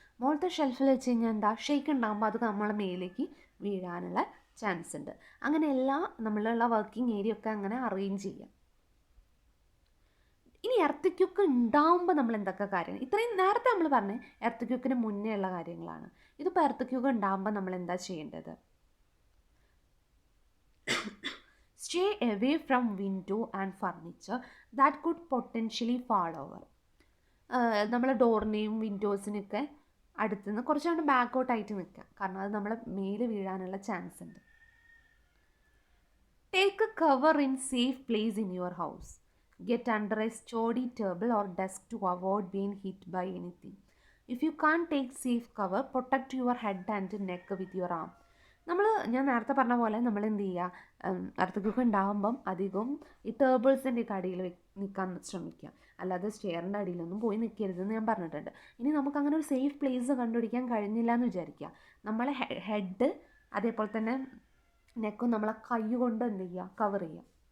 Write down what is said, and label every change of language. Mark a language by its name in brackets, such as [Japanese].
[Malayalam] മുകളിലത്തെ ഷെൽഫിൽ വെച്ച് കഴിഞ്ഞാൽ എന്താ, ഷെയ്ക്ക് ഉണ്ടാകുമ്പോൾ അത് നമ്മളെ മേലേക്ക് വീഴാനുള്ള ചാൻസ് ഉണ്ട്. അങ്ങനെ എല്ലാ നമ്മളുള്ള വർക്കിംഗ് ഏരിയ ഒക്കെ അങ്ങനെ അറേഞ്ച് ചെയ്യാം. ഇനി എർത്ത് ഉണ്ടാകുമ്പോൾ നമ്മൾ എന്തൊക്കെ കാര്യങ്ങൾ, ഇത്രയും നേരത്തെ നമ്മൾ പറഞ്ഞ എർത്ത് മുന്നേ ഉള്ള കാര്യങ്ങളാണ്. ഇതിപ്പോൾ എർത്ത് ഉണ്ടാകുമ്പോൾ നമ്മൾ എന്താ ചെയ്യേണ്ടത്? [English] Stay away from window and furniture that could potentially fall over. [Malayalam] നമ്മൾ ഡോറിനെയും വിൻഡോസിനൊക്കെ അടുത്തുനിന്ന് കുറച്ചുകൊണ്ട് ബാക്കൗട്ടായിട്ട് നിൽക്കുക, കാരണം അത് നമ്മളെ മേല് വീഴാനുള്ള ചാൻസ് ഉണ്ട്. [English] Take a cover in safe place in your house. Get under a sturdy table or desk to avoid being hit by anything. If you can't take safe cover, protect your head and neck with your arm. [Malayalam] ഞാൻ നേരത്തെ പറഞ്ഞ പോലെ നമ്മൾ എന്ത് ചെയ്യുക, earth ഉണ്ടാകുമ്പം അധികം ഈ ടേബിൾസിൻ്റെ ഒക്കെ അടിയിൽ നിൽക്കാൻ ശ്രമിക്കുക, അല്ലാതെ സ്റ്റെയറിൻ്റെ അടിയിലൊന്നും പോയി നിൽക്കരുതെന്ന് ഞാൻ പറഞ്ഞിട്ടുണ്ട്. ഇനി നമുക്ക് അങ്ങനെ ഒരു സേഫ് പ്ലേസ് കണ്ടുപിടിക്കാൻ കഴിഞ്ഞില്ല എന്ന് വിചാരിക്കുക, നമ്മളെ ഹെഡ് അതേപോലെ തന്നെ നെക്കും നമ്മളെ കൈ കൊണ്ട് എന്ത് ചെയ്യുക, കവർ ചെയ്യുക.